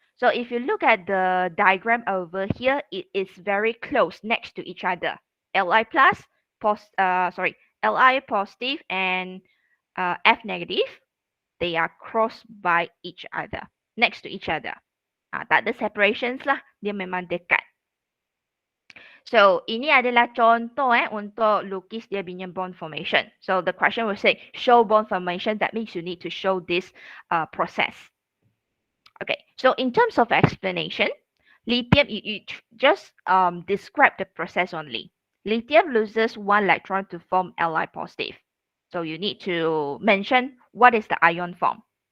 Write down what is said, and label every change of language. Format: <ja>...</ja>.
<en>So if you look at the diagram over here, it is very close next to each other. Li plus, Li positive and F negative, they are crossed by each other, next to each other.</en> <ms>Tak ada separations lah, dia memang dekat. So, ini adalah contoh untuk lukis dia punya bond formation.</ms> <en>So, the question will say, show bond formation. That means you need to show this process. Okay, so in terms of explanation, lithium, you just describe the process only. Lithium loses one electron to form Li positive. So, you need to mention what is the ion form.</en>